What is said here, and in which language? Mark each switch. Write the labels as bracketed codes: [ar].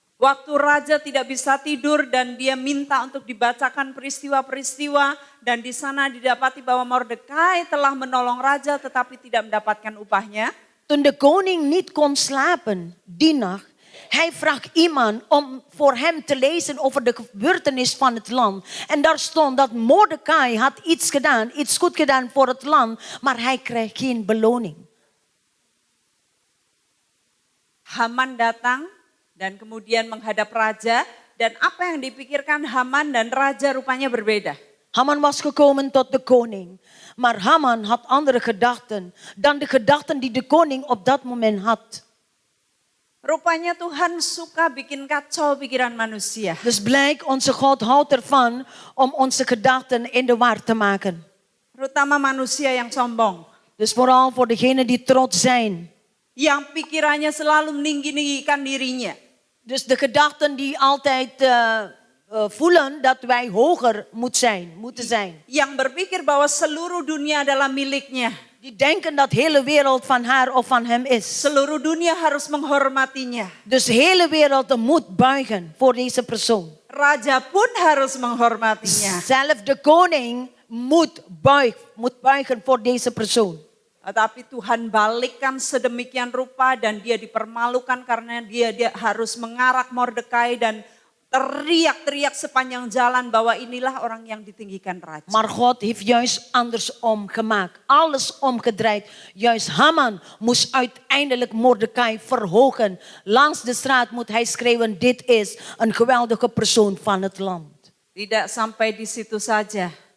[id] Waktu raja tidak bisa tidur dan dia minta untuk dibacakan peristiwa-peristiwa dan di sana didapati bahwa Mordekai telah menolong raja tetapi tidak mendapatkan upahnya. [nl] Toen de koning niet kon slapen die nacht, hij vraagt iemand om voor hem te lezen over de gebeurtenis van het land. En daar stond dat Mordecai had iets gedaan, iets goed gedaan voor het land, maar hij kreeg geen beloning. [id] Haman datang dan kemudian menghadap raja dan apa yang dipikirkan Haman dan raja rupanya berbeda. [nl] Haman was gekomen tot de koning, maar Haman had andere gedachten dan de gedachten die de koning op dat moment had. [id] Rupanya Tuhan suka bikin kacau pikiran manusia. [nl] Dus blijkt, onze God houdt ervan om onze gedachten in de war te maken. [id] Terutama manusia yang sombong. [nl] Dus vooral voor degenen die trots zijn. [id] Yang pikirannya selalu meninggi-ninggikan dirinya. [nl] Dus de gedachten die altijd voelen dat wij hoger moeten zijn. [id] Yang berpikir bahwa seluruh dunia adalah miliknya. [nl] Die denken dat de hele wereld van haar of van hem is. [id] Seluruh dunia harus menghormatinya. [nl] Dus de hele wereld moet buigen voor deze persoon. [id] Raja pun harus menghormatinya. [nl] Zelf de koning moet buigen voor deze persoon. [id] Tetapi Tuhan balikkan sedemikian rupa dan dia dipermalukan karena dia harus mengarak Mordekai dan teriak-teriak sepanjang jalan bahwa inilah orang yang ditinggikan raja. [nl] Maar God heeft juist andersom gemaakt. Alles omgedraaid. Juist Haman moest uiteindelijk Mordecai verhogen. Langs de straat moet hij schreeuwen, dit is een geweldige persoon van het land. [id] Tidak sampai di situ saja.